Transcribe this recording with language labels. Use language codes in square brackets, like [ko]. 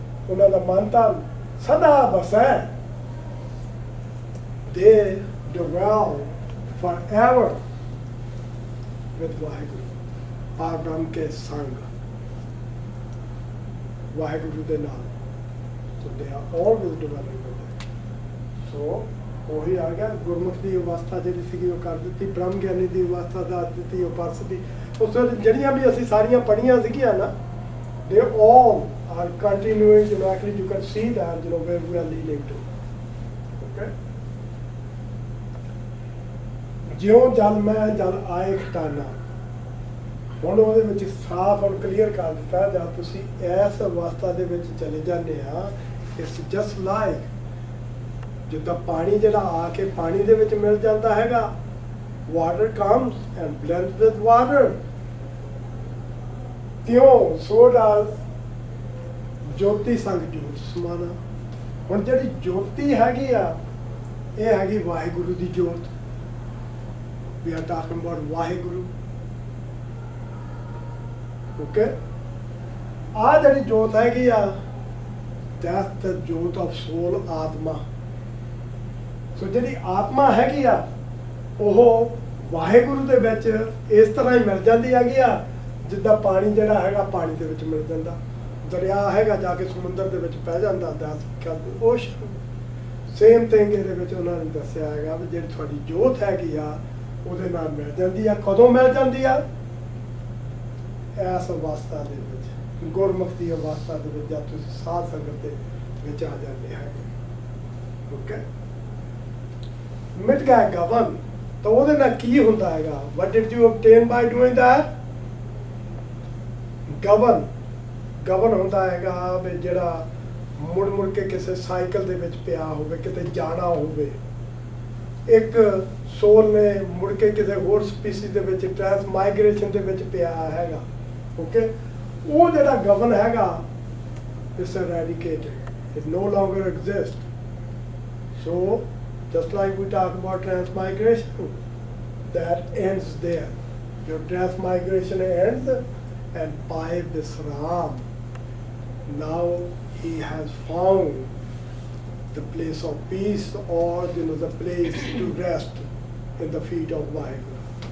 [pa] ਉਹਨਾਂ ਦਾ ਮਨ ਤਾਂ ਸਦਾ ਬਸੈ, [en] they dwell forever with Vaheguru, [pa] ਪਾਰਬ੍ਰਹਮ ਕੇ ਸੰਗ, ਵਾਹਿਗੁਰੂ ਦੇ ਨਾਲ। [en] So they are always dwelling with it. So [pa] ਉਹੀ ਆ ਗਿਆ ਗੁਰਮੁਖ ਦੀ ਅਵਸਥਾ ਜਿਹੜੀ ਸੀਗੀ ਉਹ ਕਰ ਦਿੱਤੀ, ਬ੍ਰਹਮ ਗਿਆਨੀ ਦੀ ਅਵਸਥਾ ਦਾ ਦਿੱਤੀ ਉਹ ਪਰਸ ਦੀ। ਉਸ ਵੇਲੇ ਜਿਹੜੀਆਂ ਵੀ ਅਸੀਂ ਸਾਰੀਆਂ ਪੜ੍ਹੀਆਂ ਸੀਗੀਆਂ ਨਾ, [en] they all are continuing, you know, actually you can see that, you know, where we are leading to. Okay? [pa] ਜਿਉਂ ਜਲ ਮੈਂ ਜਲ ਆਏ ਖਟਾਨਾ, ਹੁਣ ਉਹਦੇ ਵਿੱਚ ਸਾਫ਼ ਔਰ ਕਲੀਅਰ ਕਰ ਦਿੱਤਾ, ਜਦ ਤੁਸੀਂ ਇਸ ਅਵਸਥਾ ਦੇ ਵਿੱਚ ਚਲੇ ਜਾਂਦੇ ਆ, [en] it's just like [pa] ਜਿੱਦਾਂ ਪਾਣੀ ਜਿਹੜਾ ਆ ਕੇ ਪਾਣੀ ਦੇ ਵਿੱਚ ਮਿਲ ਜਾਂਦਾ ਹੈਗਾ, [en] water comes and blends with water, [pa] ਤਿਉਂ ਸੋ ਡਾਸ ਜੋਤੀ ਸੰਗ ਜੋਤ ਸਮਾਨਾ। ਹੁਣ ਜਿਹੜੀ ਜੋਤੀ ਹੈਗੀ ਆ, ਇਹ ਹੈਗੀ ਵਾਹਿਗੁਰੂ ਦੀ ਜੋਤ। [en] We are talking about Waheguru. [pa] Okay, ਆ ਜਿਹੜੀ ਜੋਤ ਹੈਗੀ ਆ, [en] that's the jot of soul, [pa] ਆਤਮਾ। ਸੋ ਜਿਹੜੀ ਆਤਮਾ ਹੈਗੀ ਆ, ਉਹ ਵਾਹਿਗੁਰੂ ਦੇ ਵਿੱਚ ਇਸ ਤਰ੍ਹਾਂ ਹੀ ਮਿਲ ਜਾਂਦੀ ਹੈਗੀ ਆ, ਜਿੱਦਾਂ ਪਾਣੀ ਜਿਹੜਾ ਹੈਗਾ ਪਾਣੀ ਦੇ ਵਿੱਚ ਮਿਲ ਜਾਂਦਾ, ਦਰਿਆ ਹੈਗਾ ਜਾ ਕੇ ਸਮੁੰਦਰ ਦੇ ਵਿੱਚ ਪੈ ਜਾਂਦਾ, [en] that's ocean। [pa] ਸੇਮ ਥਿੰਗ ਇਹਦੇ ਵਿੱਚ ਉਹਨਾਂ ਨੇ ਦੱਸਿਆ ਹੈਗਾ ਵੀ ਜਿਹੜੀ ਤੁਹਾਡੀ ਜੋਤ ਹੈਗੀ ਆ, ਉਹਦੇ ਨਾਲ ਮਿਲ ਜਾਂਦੀ ਆ। ਕਦੋਂ ਮਿਲ ਜਾਂਦੀ ਆ? ਇਸ ਅਵਸਥਾ ਦੇ ਵਿੱਚ, ਗੁਰਮੁਖ ਦੀ ਅਵਸਥਾ ਦੇ ਵਿੱਚ, ਜਦ ਤੁਸੀਂ ਸਾਧ ਸੰਗਤ ਦੇ ਵਿੱਚ ਆ ਜਾਂਦੇ ਹੈਗੇ। ਓਕੇ, ਮਿਟ ਗਿਆ ਗਵਨ, ਤਾਂ ਉਹਦੇ ਨਾਲ ਕੀ ਹੁੰਦਾ ਹੈਗਾ? [en] what did you obtain by doing that? [pa] ਗਵਨ, ਗਵਨ ਹੁੰਦਾ ਹੈਗਾ ਵੀ ਜਿਹੜਾ ਮੁੜ ਮੁੜ ਕੇ ਕਿਸੇ ਸਾਈਕਲ ਦੇ ਵਿੱਚ ਪਿਆ ਹੋਵੇ, ਕਿਤੇ ਜਾਣਾ ਹੋਵੇ, ਇੱਕ ਸੋਲ ਨੇ ਮੁੜ ਕੇ ਕਿਸੇ ਹੋਰ ਸਪੀਸੀਜ਼ ਦੇ ਵਿੱਚ ਟ੍ਰਾਂਸ ਮਾਈਗ੍ਰੇਸ਼ਨ ਦੇ ਵਿੱਚ ਪਿਆ ਹੈਗਾ। ਓਕੇ, ਉਹ ਜਿਹੜਾ ਗਵਨ ਹੈਗਾ, ਇਸ [en] eradicated, it no longer exists. So just like we talk about transmigration, that ends there. Your transmigration ends, and by Visram, now he has found the place of peace, or you know, the place to rest in the feet of Vaheguru.